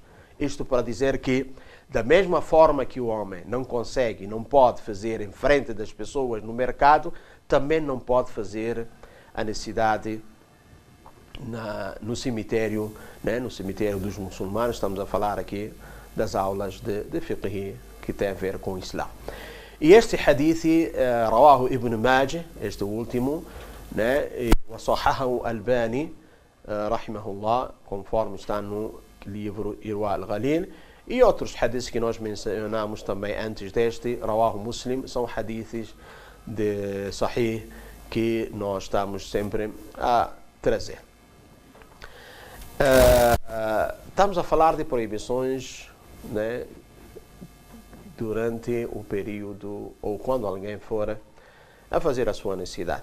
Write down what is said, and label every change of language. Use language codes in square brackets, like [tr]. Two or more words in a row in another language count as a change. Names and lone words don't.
[pt] Isto para dizer que, da mesma forma que o homem não consegue, não pode fazer em frente das pessoas no mercado, também não pode fazer a necessidade no cemitério, né? No cemitério dos muçulmanos. Estamos a falar aqui das aulas de fiqh que tem a ver com o Islã. E este hadith, [ar] رواه ابن ماجه, [pt] este último, né? [ar] E صححه الألباني رحمه الله, [pt] conforme está no livro Irwa al-Ghalil. E outros hadiths que nós mencionamos também antes deste, [ar] رواه مسلم, [pt] são hadiths de Sahih que nós estamos sempre a trazer. Estamos a falar de proibições, né, durante o período ou quando alguém for a fazer a sua necessidade.